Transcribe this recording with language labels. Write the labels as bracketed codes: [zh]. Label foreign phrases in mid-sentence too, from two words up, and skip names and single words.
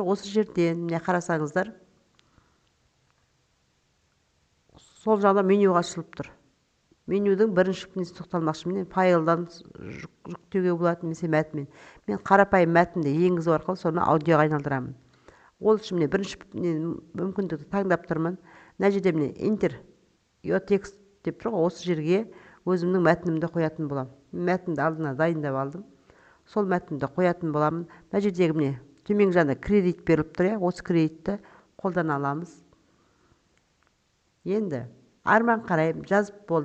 [kk] Осы жерден міне қарасаңыздар, сол жағда меню ашылып тұр. Менюдің бірінші несі тоқталмақшымын. Файлдан жүктеуге болады, немесе мәтінмен. Мен қарапайым мәтінді енгізу арқылы соны аудиоға айналдырамын. Ол үшін міне бірінші мүмкіндікті таңдап тұрмын. Мына жерде міне [en] Enter your text [kk] деп тұр ғой, осы жерге өзімнің мәтінімді қоятын боламын. Мәтінді алдына дайындап алдым. Сол мәтінді қоятын боламын. Мына жердегі міне төмен жағында кредит беріліп тұр, осы кредитті қолдана аламыз. Енді арман қарайым жазып болды.